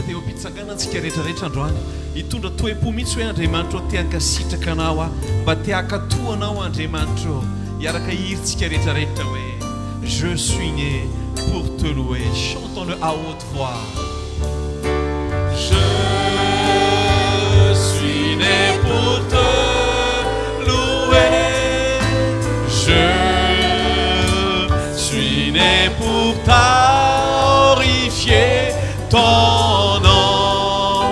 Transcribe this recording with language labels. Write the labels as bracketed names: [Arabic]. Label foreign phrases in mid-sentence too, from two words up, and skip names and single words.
[Malagasy] dia eo am-pitsanganantsika rehetrarehetra androany hitondra toepo mihitsy hoe Andriamanitra te hankasitraka anao aho, mba te hakatoa anao Andriamanitra, hiaraka hirintsika rehetrarehetra hoe [French] je suis né pour te louer. Chantons-le à haute voix. Je suis né pour te louer. Je suis né pour glorifier ton nom.